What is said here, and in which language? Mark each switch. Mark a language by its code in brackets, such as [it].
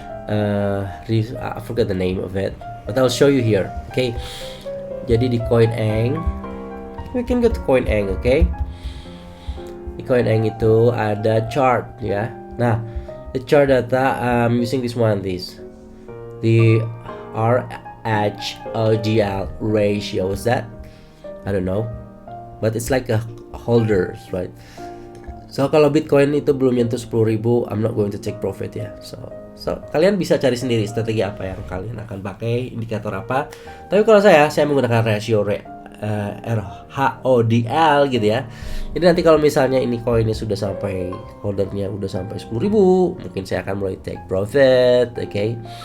[en] I forgot the name of it, but I'll show you here. Okay. [id] Jadi di [en] CoinEng, we can go to CoinEng, okay? [id] Di CoinEng itu ada chart ya. [en] Nah, the chart data I'm using this the RHOGL ratio. What's that? I don't know, but it's like a holders, right? So [id] kalau Bitcoin itu belum nyentuh [en] 10.000, I'm not going to take profit ya. So [id] kalian bisa cari sendiri strategi apa yang kalian akan pakai, indikator apa. Tapi kalau saya menggunakan ratio RHODL gitu ya. Jadi nanti kalau misalnya ini koinnya sudah sampai, holdernya udah sampai 10.000, mungkin saya akan mulai take profit, okay?